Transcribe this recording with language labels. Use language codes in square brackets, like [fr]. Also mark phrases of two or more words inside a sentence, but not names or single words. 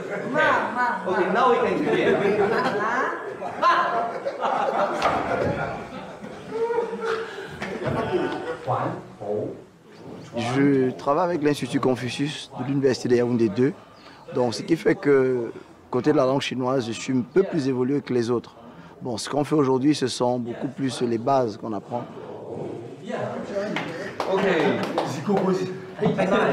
[en] Okay, now we can clear. [fr] Je travaille avec l'Institut Confucius de l'Université de Yaoundé 2. Donc, ce qui fait que, côté de la langue chinoise, je suis un peu plus évolué que les autres. Bon, ce qu'on fait aujourd'hui, ce sont beaucoup plus les bases qu'on apprend. Ok. Page 9.